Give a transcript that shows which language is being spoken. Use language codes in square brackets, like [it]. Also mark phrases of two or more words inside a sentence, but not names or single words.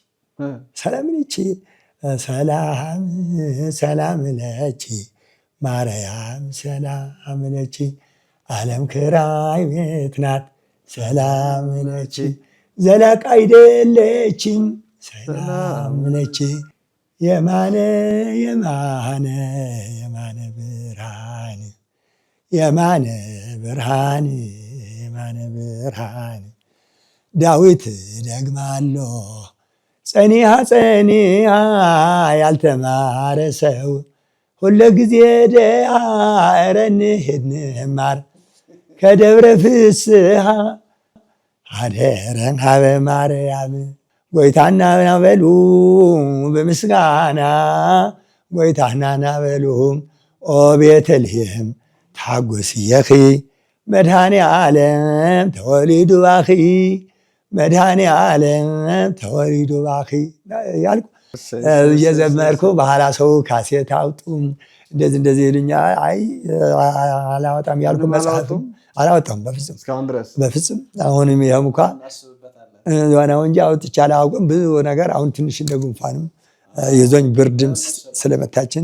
[am] ሰላም ነች ማርያም ሰላም ነች ዓለም ክራይ ቤት ናት ሰላም ነች ዘላቅ አይደለችም ሰላም ነች የማነ ብርሃን ዳዊት ደግማለሁ ጸኒሃ ያልተማረ ሰው ሁለ ጊዜ ኧረ እንሂድ እንማር ከደብረ ፍስሐ አደረን [ti] ሀበ ማርያም ጎይታና ናበሉ በምስጋና ጎይታና ናበሉ ኦ ቤተልሔም ታጐስየኺ መድኃኔ ዓለም ተወሊዱ ባኺ መድኃኔ ዓለም ተወሊዱ ባኺ [am] ያልኩ እየዘመርኩ በኋላ ሰው ካሴት አውጡም እንደዚህ ይሉኛል። አይ አላወጣም ያልኩ መጽሐፍም አላወጣም በፍጹም አሁንም ይኸውም እንኳ ዋናው እንጂ አውጥቼ አላውቅም። ብዙ ነገር አሁን ትንሽ እንደ ጉንፋንም የዞኝ ብርድም ስለመታችን